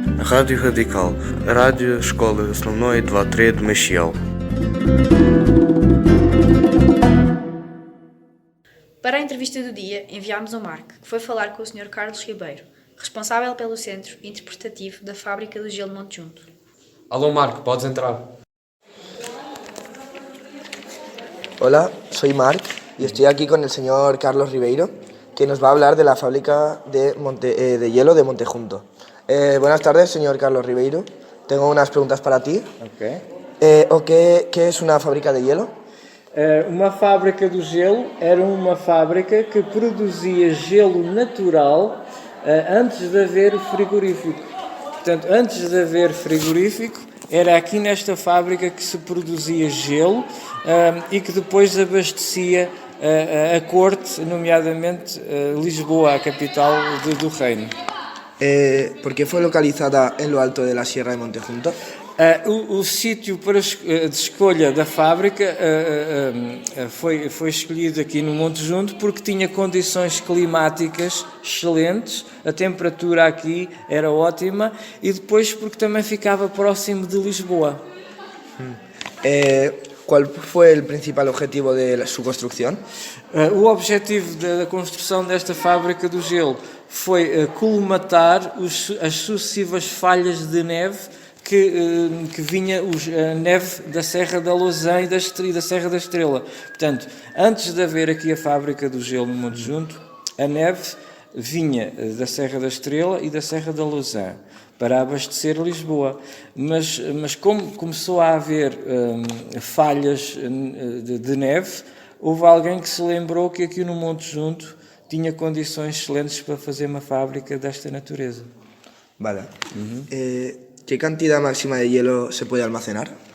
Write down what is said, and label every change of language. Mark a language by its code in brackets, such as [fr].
[pt] Rádio Radical, a rádio escola Slonoi de Latre de Machiel. Para a entrevista do dia, enviámos o Marco, que foi falar com o Sr. Carlos Ribeiro, responsável pelo Centro Interpretativo da Fábrica do Gelo Monte Junto. Alô Marco, podes entrar. [es] Hola, soy Marc y estoy aquí con el señor Carlos Ribeiro, que nos va a hablar de la fábrica de hielo de Monte Junto. Buenas tardes, señor Carlos Ribeiro. Tengo unas preguntas para ti. ¿O qué es una fábrica de hielo? [pt] Uma fábrica do gelo era uma fábrica que produzia gelo natural antes de haver o frigorífico. Portanto, antes de haver frigorífico, era aqui nesta fábrica que se produzia gelo e que depois abastecia a corte, nomeadamente Lisboa, a capital do reino. [es] ¿Por qué fue localizada en lo alto de la Sierra de Montejunto? [pt] O sítio de escolha da fábrica foi escolhido aqui no Monte Junto porque tinha condições climáticas excelentes, a temperatura aqui era ótima e depois porque também ficava próximo de Lisboa. [es] ¿Cuál fue el principal objetivo de su construcción? [pt] O objetivo da construção desta fábrica do gelo foi colmatar as sucessivas falhas de neve que vinha a neve da Serra da Lousã e da Serra da Estrela. Portanto, antes de haver aqui a fábrica do gelo no Monte Junto, a neve vinha da Serra da Estrela e da Serra da Lousã para abastecer Lisboa. Mas como começou a haver falhas de neve, houve alguém que se lembrou que aqui no Monte Junto tinha condições excelentes para fazer uma fábrica desta natureza. [es] Vale. ¿Qué cantidad máxima de hielo se puede almacenar?